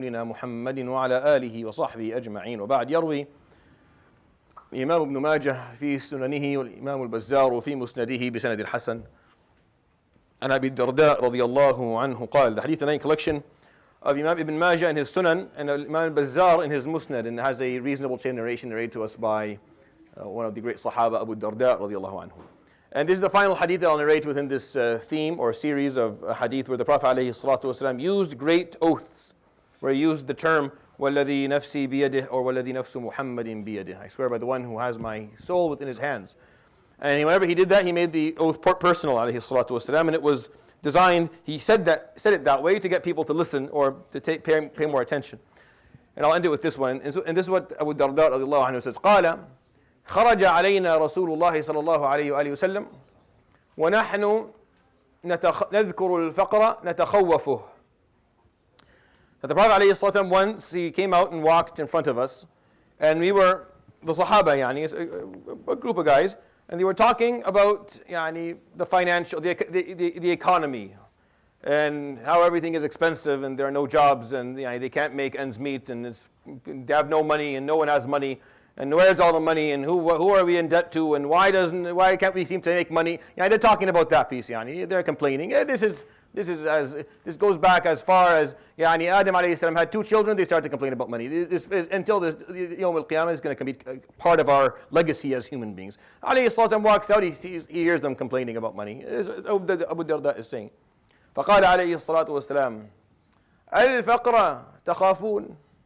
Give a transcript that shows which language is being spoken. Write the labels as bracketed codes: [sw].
[ar] نبينا محمد وعلى آله وصحبه أجمعين وبعد. يروي الإمام ابن ماجه في سننه والإمام البزار في مسنده بسند الحسن عن أبي الدرداء رضي الله عنه قال, [en] the hadith and collection of Imam Ibn Majah in his Sunan and Imam al-Bazzar in his Musnad, and has a reasonable chain narration narrated to us by one of the great Sahaba, Abu Darda radiallahu anhu. And this is the final hadith that I'll narrate within this theme or series of hadith where the Prophet alayhi salatu wasalam used great oaths, where he used the term [ar] وَالَّذِي نَفْسِي بِيَدِهِ [en] or [ar] وَالَّذِي نَفْسُ مُحَمَّدٍ بِيَدِهِ, [en] I swear by the one who has my soul within his hands. And whenever he did that, he made the oath personal alayhi salatu wasalam, and it was designed, he said it that way to get people to listen or to pay more attention. And I'll end it with this one. And this is what Abu Darda radiallahu anhu says. [ar] قال خرج علينا رسول الله صلى الله عليه وآله وسلم ونحن نذكر الفقر نتخوفه. [en] That the Prophet alayhi salatu wasalam once he came out and walked in front of us, and we were the Sahaba, a group of guys, and they were talking about the financial, the economy, and how everything is expensive, and there are no jobs, and they can't make ends meet, and they have no money, and no one has money, and where's all the money, and who are we in debt to, and why can't we seem to make money? They're talking about that piece. They're complaining. This goes back as far as Adam alayhi salam had 2 children. They started to complain about money. Until the Yawm al-Qiyamah is going to be part of our legacy as human beings. Alayhi salam walks out. He hears them complaining about money. Abu Darda is saying, [ar] فقال عليه الصلاة والسلام الفقر تخافون.